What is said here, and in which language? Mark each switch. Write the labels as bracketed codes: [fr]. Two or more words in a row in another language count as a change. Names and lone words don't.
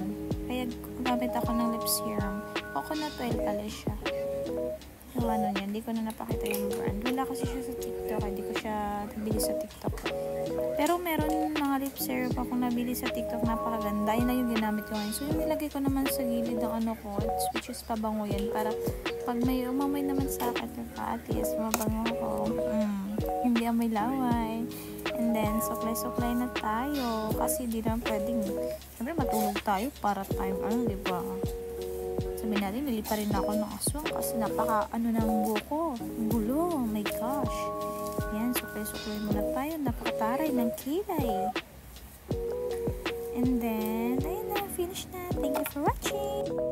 [tl] Kaya gamit ako ng [en] lip serum. [tl] Coconut oil pala siya. Yung ano niya, hindi ko na napakita yung brand. Wala kasi siya sa TikTok. Hindi ko siya nabili sa TikTok. Pero meron mga [en] lip serum [tl] akong nabili sa TikTok, napakaganda. Yun na yung ginamit ko ngayon. So, yung nilagay ko naman sa gilid ng ano ko, which is pabango yan, para pag may umamay naman sa akin, [en] at least [tl] mabango ko. Hindi amoy laway. [en] And then, [tl] suklay-suklay na tayo. Kasi di naman pwedeng, siyempre matulog tayo para time, diba? Sabihin natin, nilipa rin ako ng aswang kasi napaka, ng buko. Gulo, [en] oh my gosh. [tl] Yan, suklay-suklay muna tayo. Napakataray ng kilay. [en] And then, [tl] ayun na, finish na. [en] Thank you for watching!